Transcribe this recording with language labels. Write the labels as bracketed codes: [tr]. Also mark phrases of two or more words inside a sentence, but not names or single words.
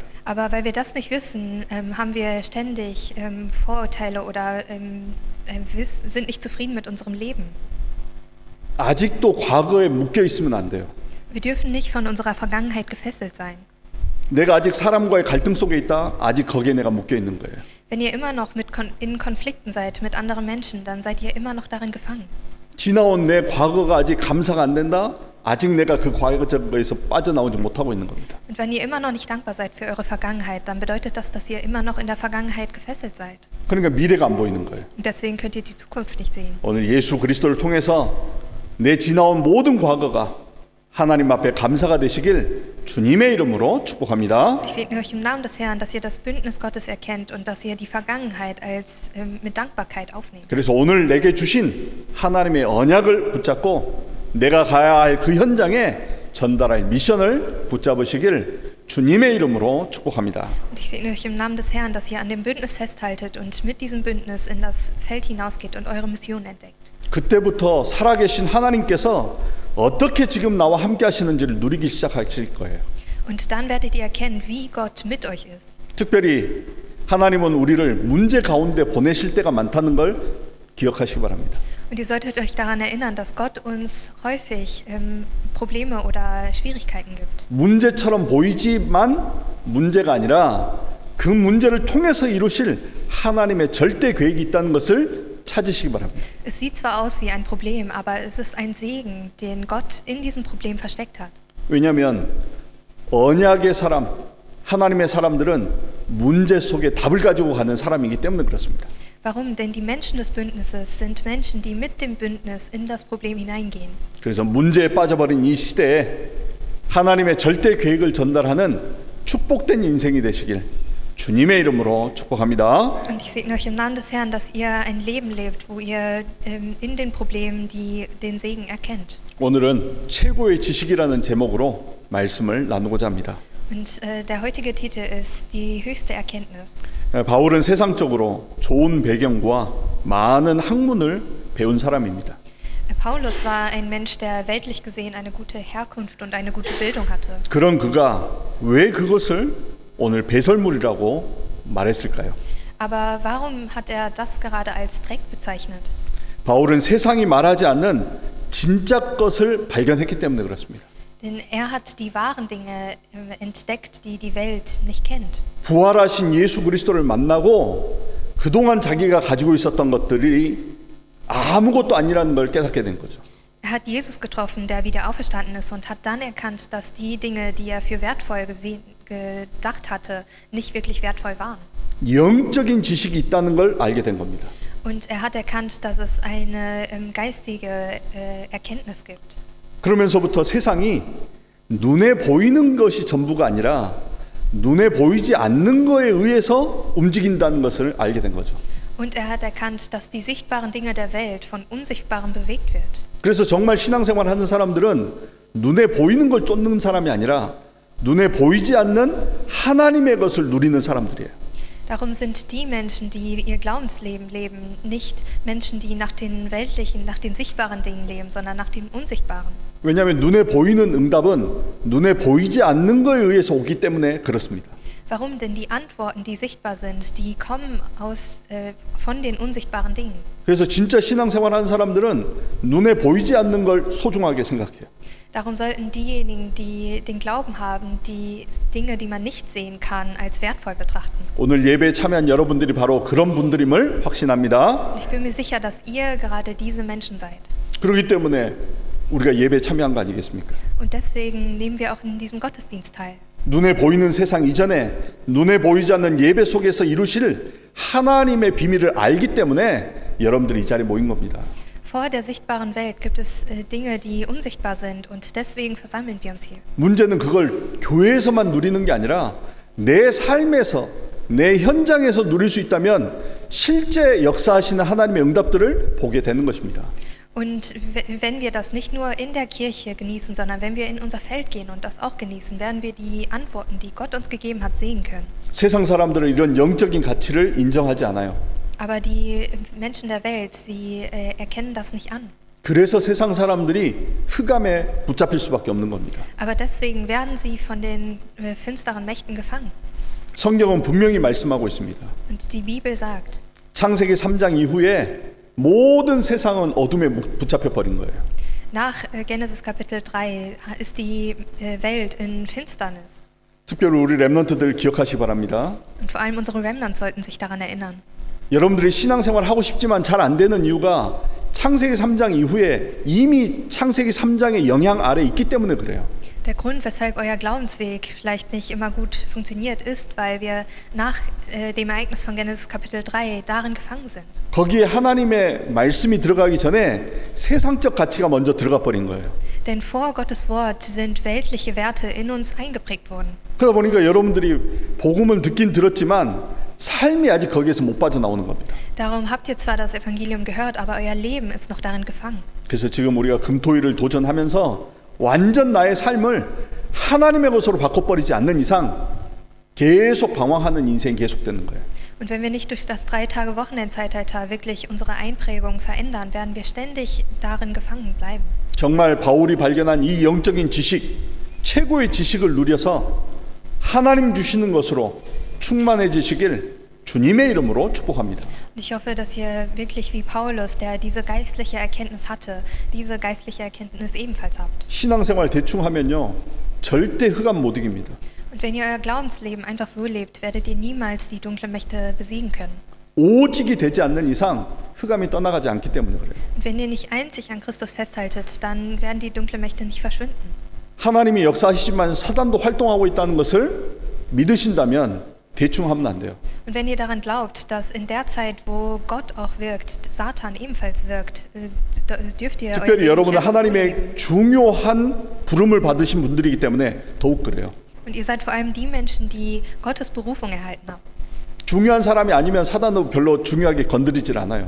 [de] Aber weil wir das nicht wissen, haben wir ständig Vorurteile oder sind nicht zufrieden mit unserem Leben. [ko] 아직도 과거에 묶여 있으면 안 돼요. [de] Wir dürfen nicht von unserer Vergangenheit gefesselt sein. [ko] 내가 아직 사람과의 갈등 속에 있다. 아직 거기에 내가 묶여 있는 거예요. [de] Wenn ihr immer noch in Konflikten seid mit anderen Menschen, dann seid ihr immer noch darin gefangen. [ko] 지나온 내 과거가 아직 감사가 안 된다. 아직 내가 그 과거에서 빠져나오지 못하고 있는 겁니다. [de] Und wenn ihr immer noch nicht dankbar seid für eure Vergangenheit, dann bedeutet das, dass ihr immer noch in der Vergangenheit gefesselt seid. [ko] 그러니까 미래가 안 보이는 거예요. [de] Und deswegen könnt ihr die Zukunft nicht sehen. [ko] 오늘 예수 그리스도를 통해서 내 지나온 모든 과거가 하나님 앞에 감사가 되시길 주님의 이름으로 축복합니다. [de] Ich segne euch im Namen des Herrn, dass ihr das Bündnis Gottes erkennt und dass ihr die Vergangenheit mit Dankbarkeit aufnehmt. [ko] 그래서 오늘 내게 주신 하나님의 언약을 붙잡고 내가 가야 할 그 현장에 전달할 미션을 붙잡으시길 주님의 이름으로 축복합니다. [de] Und ich segne euch im Namen des Herrn, dass ihr an dem Bündnis festhaltet und mit diesem Bündnis in das Feld hinausgeht und eure Mission entdeckt. [ko] 그때부터 살아계신 하나님께서 어떻게 지금 나와 함께 하시는지를 누리기 시작하실 거예요. [de] Und dann werdet ihr erkennen, wie Gott mit euch ist. [ko] 특별히 하나님은 우리를 문제 가운데 보내실 때가 많다는 걸 기억하시기 바랍니다. [de] Und ihr solltet euch daran erinnern, dass Gott uns häufig Probleme oder Schwierigkeiten gibt. [ko] 문제처럼 보이지만 문제가 아니라 그 문제를 통해서 이루실 하나님의 절대 계획이 있다는 것을 찾으시기 바랍니다. [de] Es sieht zwar aus wie ein Problem, aber es ist ein Segen, den Gott in diesem Problem versteckt hat. [ko] 왜냐하면 언약의 사람, 하나님의 사람들은 문제 속에 답을 가지고 가는 사람이기 때문에 그렇습니다. [de] Warum? Denn die Menschen des Bündnisses sind Menschen, die mit dem Bündnis in das Problem hineingehen. [ko] 그래서 문제에 빠져버린 이 시대에 하나님의 절대 계획을 전달하는 축복된 인생이 되시길 주님의 이름으로 축복합니다. [de] Und ich segne euch im Namen des Herrn, dass ihr ein Leben lebt, wo ihr in den Problemen den Segen erkennt. [ko] 오늘은 최고의 지식이라는 제목으로 말씀을 나누고자 합니다. [de] Und der heutige Titel ist die höchste Erkenntnis. [ko] 바울은 세상적으로 좋은 배경과 많은 학문을 배운 사람입니다. [de] Paulus war ein Mensch, der weltlich gesehen eine gute Herkunft und eine gute Bildung hatte. [ko] 그런 그가 왜 그것을 오늘 배설물이라고 말했을까요? [de] Aber warum hat er das gerade als Dreck bezeichnet? [ko] 바울은 세상이 말하지 않는 진짜 것을 발견했기 때문에 그렇습니다. [de] Denn er hat die wahren Dinge entdeckt, die die Welt nicht kennt. [ko] 부활하신 예수 그리스도를 만나고 그동안 자기가 가지고 있었던 것들이 아무것도 아니라는 걸 깨닫게 된 거죠. [de] Er hat Jesus getroffen, der wieder auferstanden ist, und hat dann erkannt, dass die Dinge, die er für wertvoll gedacht hatte, nicht wirklich wertvoll waren. [ko] 영적인 지식이 있다는 걸 알게 된 겁니다. [de] Und er hat erkannt, dass es eine geistige Erkenntnis gibt. [ko] 그러면서부터 세상이 눈에 보이는 것이 전부가 아니라 눈에 보이지 않는 거에 의해서 움직인다는 것을 알게 된 거죠. [de] Und er hat erkannt, dass die sichtbaren Dinge der Welt von Unsichtbarem bewegt wird. [ko] 그래서 정말 신앙생활 하는 사람들은 눈에 보이는 걸 쫓는 사람이 아니라 눈에 보이지 않는 하나님의 것을 누리는 사람들이에요. [de] Darum sind die Menschen, die ihr Glaubensleben leben, nicht Menschen, die nach den weltlichen, nach den sichtbaren Dingen leben, sondern nach dem Unsichtbaren. [ko] 왜냐하면 눈에 보이는 응답은 눈에 보이지 않는 거에 의해서 오기 때문에 그렇습니다. [de] Warum? Denn die Antworten, die sichtbar sind, die kommen von den unsichtbaren Dingen. [ko] 그래서 진짜 신앙생활 하는 사람들은 눈에 보이지 않는 걸 소중하게 생각해요. [de] Darum sollten diejenigen, die den Glauben haben, die Dinge, die man nicht sehen kann, als wertvoll betrachten. [ko] 오늘 예배에 참여한 여러분들이 바로 그런 분들임을 확신합니다. [de] Und ich bin mir sicher, dass ihr gerade diese Menschen seid. [ko] 그렇기 때문에 우리가 예배에 참여한 거 아니겠습니까? [de] Und deswegen nehmen wir auch in diesem Gottesdienst teil. [ko] 눈에 보이는 세상 이전에 눈에 보이지 않는 예배 속에서 이루실 하나님의 비밀을 알기 때문에 여러분들이 이 자리에 모인 겁니다. [de] Vor der sichtbaren Welt gibt es Dinge, die unsichtbar sind, und deswegen versammeln wir uns hier. [ko] 문제는 그걸 교회에서만 누리는 게 아니라 내 삶에서 내 현장에서 누릴 수 있다면 실제 역사하시는 하나님의 응답들을 보게 되는 것입니다. [de] Und wenn wir das nicht nur in der Kirche genießen, sondern wenn wir in unser Feld gehen und das auch genießen, werden wir die Antworten, die Gott uns gegeben hat, sehen können. [ko] 세상 사람들은 이런 영적인 가치를 인정하지 않아요. [de] Aber die Menschen der Welt, sie erkennen das nicht an. [ko] 그래서 세상 사람들이 흑암에 붙잡힐 수밖에 없는 겁니다. [de] Aber deswegen werden sie von den finsteren Mächten gefangen. [ko] 성경은 분명히 말씀하고 있습니다. [de] Und die Bibel sagt, [ko] 창세기 3장 이후에 모든 세상은 어둠에 붙잡혀 버린 거예요. [de] nach Genesis Kapitel 3 ist die Welt in Finsternis. [ko] 특별히 우리 렘넌트들 기억하시기 바랍니다. [de] Und vor allem unsere Remnants sollten sich daran erinnern. [ko] 여러분들이 신앙생활 하고 싶지만 잘 안 되는 이유가 창세기 3장 이후에 이미 창세기 3장의 영향 아래 있기 때문에 그래요. [de] Der Grund, weshalb euer Glaubensweg vielleicht nicht immer gut funktioniert, ist, weil wir nach dem Ereignis von Genesis Kapitel 3 darin gefangen sind. [ko] 거기에 하나님의 말씀이 들어가기 전에 세상적 가치가 먼저 들어가 버린 거예요. [de] Denn vor Gottes Wort sind weltliche Werte in uns eingeprägt worden. [ko] 그러다 보니까 여러분들이 복음은 듣긴 들었지만 삶이 아직 거기에서 못 빠져나오는 겁니다. [de] Darum habt ihr zwar das Evangelium gehört, aber euer Leben ist noch darin gefangen. [ko] 그래서 지금 우리가 금토일을 도전하면서 완전 나의 삶을 하나님의 것으로 바꿔버리지 않는 이상 계속 방황하는 인생이 계속되는 거예요. [de] Und wenn wir nicht durch das 3-Tage-Wochenendzeitalter wirklich unsere Einprägung verändern, werden wir ständig darin gefangen bleiben. [ko] 정말 바울이 발견한 이 영적인 지식, 최고의 지식을 누려서 하나님 주시는 것으로 충만해지시길 주님의 이름으로 축복합니다. [de] Und ich hoffe, dass ihr wirklich wie Paulus, der diese geistliche Erkenntnis hatte, diese geistliche Erkenntnis ebenfalls habt. [ko] 신앙생활 대충 하면요 절대 흑암 못 이깁니다. [de] Und wenn ihr euer Glaubensleben einfach so lebt, werdet ihr niemals die dunklen Mächte besiegen können. [ko] 오직이 되지 않는 이상 흑암이 떠나가지 않기 때문에 그래요. [de] Und wenn ihr nicht einzig an Christus festhaltet, dann werden die dunklen Mächte nicht verschwinden. [ko] 하나님이 역사하시지만 사단도 활동하고 있다는 것을 믿으신다면 대충 하면 안 돼요. [de] Und wenn ihr daran glaubt, dass in der Zeit, wo Gott auch wirkt, Satan ebenfalls wirkt, dürft ihr [ko] 특별히 [de] Leben [ko] 여러분은 [de] nicht einfach so leben. [ko] 하나님의 중요한 부름을 받으신 분들이기 때문에 더욱 그래요. [de] Und ihr seid vor allem die Menschen, die Gottes Berufung erhalten haben. [ko] 중요한 사람이 아니면 사단도 별로 중요하게 건드리질 않아요.